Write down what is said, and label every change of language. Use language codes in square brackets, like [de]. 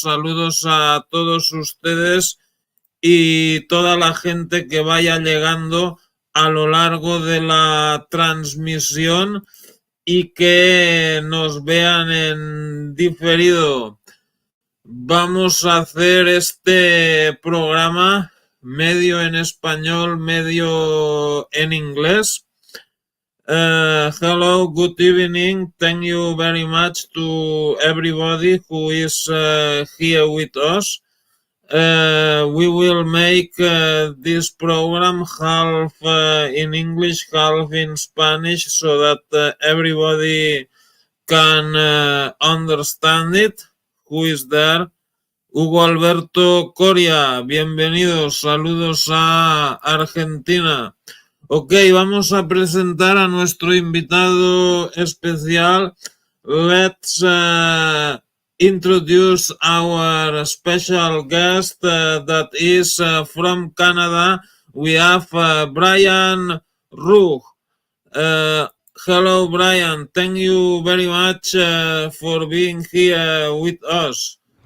[es] Saludos a todos ustedes y toda la gente que vaya llegando a lo largo de la transmisión y que nos vean en diferido. Vamos a hacer este programa medio en español, medio en inglés. [en] Hello, good evening. Thank you very much to everybody who is here with us. We will make this program half in English, half in Spanish, so that everybody can understand it. Who is there? [es] Hugo Alberto Coria, bienvenidos, saludos a Argentina. Ok, vamos a presentar a nuestro invitado especial. [en] Let's introduce our special guest that is from Canada. We have Brian Ruhe. Hello, Brian. Thank you very much for being here with us.